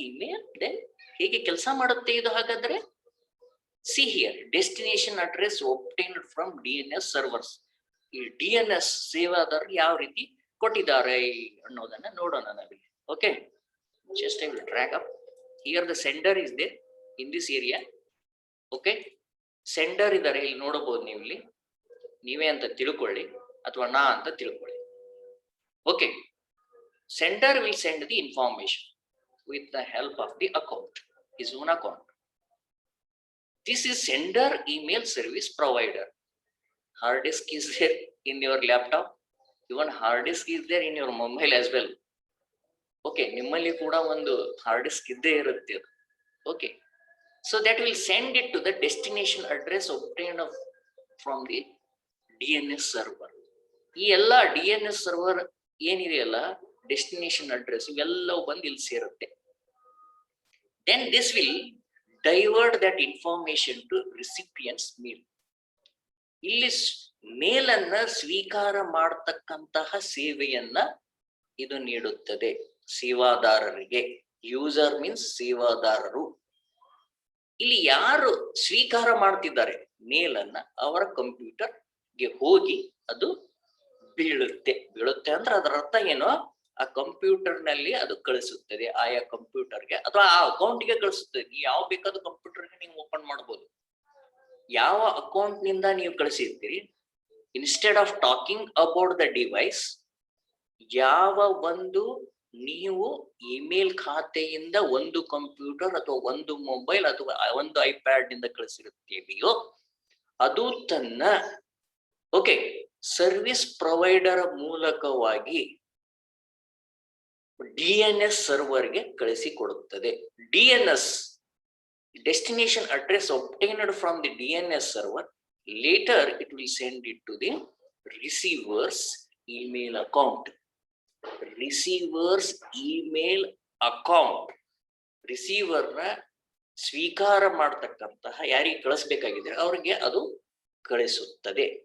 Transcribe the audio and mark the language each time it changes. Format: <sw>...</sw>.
<kn>Email then ಹೇಗೆ ಕೆಲಸ ಮಾಡುತ್ತೆ ಇದು ಹಾಗಾದ್ರೆ?</kn> <en>See here, destination address obtained from DNS servers.</en> <kn>ಈ DNS ಸೇವಾದಾರರು ಯಾವ ರೀತಿ ಕೊಟ್ಟಿದ್ದಾರೆ ಅನ್ನೋದನ್ನ ನೋಡೋಣ ನಾವಿಲ್ಲಿ.</kn> <en>Okay, just I will drag up here. The sender is there in this area.</en> <kn>Okay, sender ಇದ್ದಾರೆ, ಇಲ್ಲಿ ನೋಡಬಹುದು ನೀವು, ಇಲ್ಲಿ ನೀವೇ ಅಂತ ತಿಳ್ಕೊಳ್ಳಿ ಅಥವಾ ನಾ ಅಂತ ತಿಳ್ಕೊಳ್ಳಿ.</kn> <en>Okay, sender will send the information with the help of the account, his own account. This is sender email service provider. Hard disk is there in your laptop, even hard disk is there in your mobile as well.</en> <kn>Okay, ನಿಮ್ಮಲ್ಲಿ ಕೂಡ ಒಂದು hard disk ಇದ್ದೇ ಇರುತ್ತೆ.</kn> <en>Okay, so that will send it to the destination address obtained from the DNS server.</en> <kn>ಈ ಎಲ್ಲ DNS server ಏನಿದೆಯಲ್ಲ, destination address, ಇವೆಲ್ಲವೂ ಬಂದು ಇಲ್ಲಿ ಸೇರುತ್ತೆ.</kn> <en>Then this will divert that information to recipient's mail.</en> <kn>ಇಲ್ಲಿ ಮೇಲ್ ಅನ್ನ ಸ್ವೀಕಾರ ಮಾಡತಕ್ಕಂತಹ ಸೇವೆಯನ್ನ ಇದು ನೀಡುತ್ತದೆ ಸೇವಾದಾರರಿಗೆ. User means ಸೇವಾದಾರರು. ಇಲ್ಲಿ ಯಾರು ಸ್ವೀಕಾರ ಮಾಡ್ತಿದ್ದಾರೆ ಮೇಲ್ ಅನ್ನ, ಅವರ ಕಂಪ್ಯೂಟರ್ಗೆ ಹೋಗಿ ಅದು ಬೀಳುತ್ತೆ ಅಂದ್ರೆ ಅದರ ಅರ್ಥ ಏನು, ಆ ಕಂಪ್ಯೂಟರ್ ನಲ್ಲಿ ಅದು ಕಳಿಸುತ್ತದೆ, ಆಯಾ ಕಂಪ್ಯೂಟರ್ಗೆ ಅಥವಾ ಆ ಅಕೌಂಟ್ಗೆ ಕಳಿಸುತ್ತದೆ. ಯಾವ ಬೇಕಾದ ಕಂಪ್ಯೂಟರ್ಗೆ ನೀವು ಓಪನ್ ಮಾಡಬಹುದು. ಯಾವ ಅಕೌಂಟ್ ನಿಂದ ನೀವು ಕಳಿಸಿರ್ತೀರಿ,</kn> <en>instead of talking about the device,</en> <kn>ಯಾವ ಒಂದು ನೀವು ಇಮೇಲ್ ಖಾತೆಯಿಂದ ಒಂದು ಕಂಪ್ಯೂಟರ್ ಅಥವಾ ಒಂದು ಮೊಬೈಲ್ ಅಥವಾ ಒಂದು ಐಪ್ಯಾಡ್ ನಿಂದ ಕಳಿಸಿರುತ್ತೇವೆಯೋ ಅದು ತನ್ನ ಓಕೆ ಸರ್ವಿಸ್ ಪ್ರೊವೈಡರ್ ಮೂಲಕವಾಗಿ DNS ಸರ್ವರ್ಗೆ ಕಳಿಸಿಕೊಡುತ್ತದೆ. DNS</kn> <en>destination address obtained from the DNS server. Later, it will send it to the receiver's email account. Receiver's email account.</en> <kn>ರಿಸೀವರ್ನ ಸ್ವೀಕಾರ ಮಾಡತಕ್ಕಂತಹ ಯಾರಿಗೆ ಕಳಿಸಬೇಕಾಗಿದೆ ಅವರಿಗೆ ಅದು ಕಳಿಸುತ್ತದೆ.</kn>